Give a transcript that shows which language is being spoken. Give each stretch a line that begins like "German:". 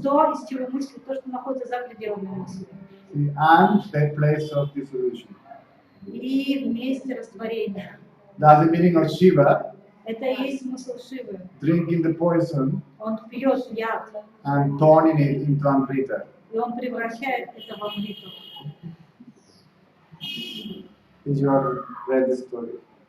Russian: То, из чего мысли, то, что находится за пределами мысли.
English: See, and the place of dissolution.
Russian: И вместе растворения.
English: That's the meaning of Shiva
Russian: Это и есть смысл Шивы.
English: drinking the poison
Russian: Он пьет яд,
English: and turning it into Amrita.
Russian: и он превращает это в амриту.
English: Did you have read the story?